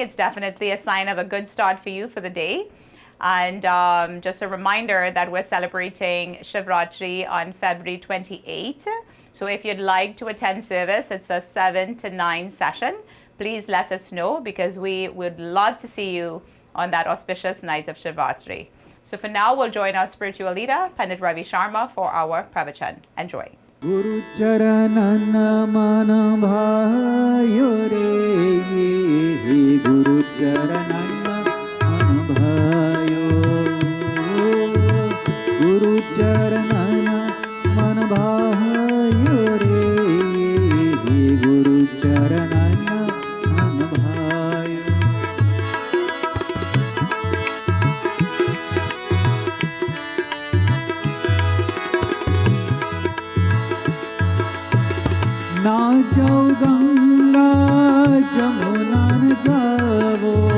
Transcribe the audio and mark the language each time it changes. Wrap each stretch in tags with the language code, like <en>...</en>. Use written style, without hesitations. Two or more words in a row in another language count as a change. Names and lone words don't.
<en>It's definitely a sign of a good start for you for the day. And just a reminder that we're celebrating Shivratri on February 28th. So if you'd like to attend service, it's a 7 to 9 session. Please let us know because we would love to see you on that auspicious night of Shivratri. So for now, we'll join our spiritual leader, Pandit Ravi Sharma, for our pravachan. Enjoy.</en> <hi>गुरु चरणन मन भायो रे गुरु चरणन मन भायो गुरु चरणन मन भायो रे गुरु चरणन मन भायो ना जाओ गंगा जमुना न जाओ</hi>